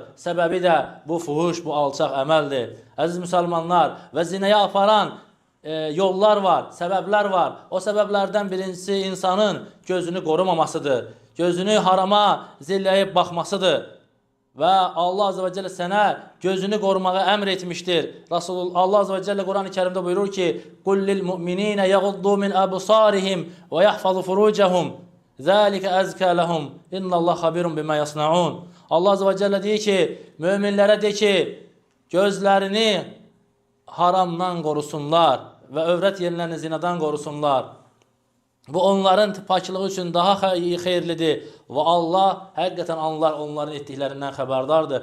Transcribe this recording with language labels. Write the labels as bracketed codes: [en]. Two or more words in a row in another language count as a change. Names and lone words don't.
[az] Səbəbi də bu fuhuş, bu alçaq əməldir. Əziz müsəlmanlar, və zinəyə aparan yollar var, səbəblər var. O səbəblərdən birincisi insanın gözünü qorumamasıdır. Gözünü harama zilləyib baxmasıdır. Və Allah [ar] عز وجل [az] sənə gözünü qorumağa əmr etmişdir. Allah [ar] عز وجل [az] Quran-ı Kerimdə buyurur ki, [ar] قُلْ لِلْمُؤْمِنِينَ يَغُضُّوا مِنْ أَبْصَارِهِمْ وَيَحْفَظُوا فُرُوجَهُمْ ذَلِكَ أَزْكَى لَهُمْ إِنَّ اللّٰهَ خَبِيرٌ بِمَا يَصْنَعُونَ. [az] Allah [ar] عز وجل [az] deyir ki, müminlərə de ki, gözlərini haramdan qorusunlar və övrət yerlərini zinadan qorusunlar. Bu onların paklığı üçün daha xeyirlidir və Allah həqiqətən onların etdiklərindən xəbərdardır.